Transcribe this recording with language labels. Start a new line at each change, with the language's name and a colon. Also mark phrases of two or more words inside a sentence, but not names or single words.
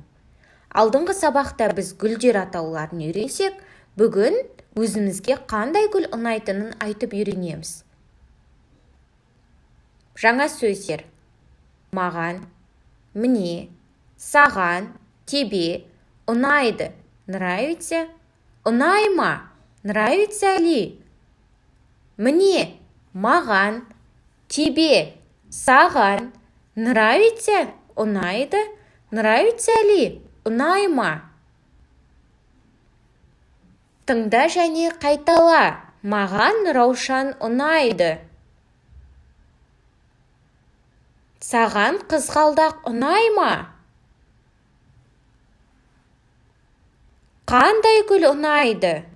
Kazakh: Алдыңғы сабақта біз гүлдер атауларын үйренсек, бүгін өзімізге қандай гүл ұнайтынын айтып үйренеміз. Жаңа сөздер: маған, мне, саған, тебе, ұнайды,
Russian: нравится, ұнайма, нравится ли? Мне, маған, тебе, саған, нравится, ұнайды, нравится ли,
Kazakh: ұнайма? Тыңда және қайтала. Маған Раушан ұнайды. Саған қызғалдақ ұнайма? Қандай гүл ұнайды?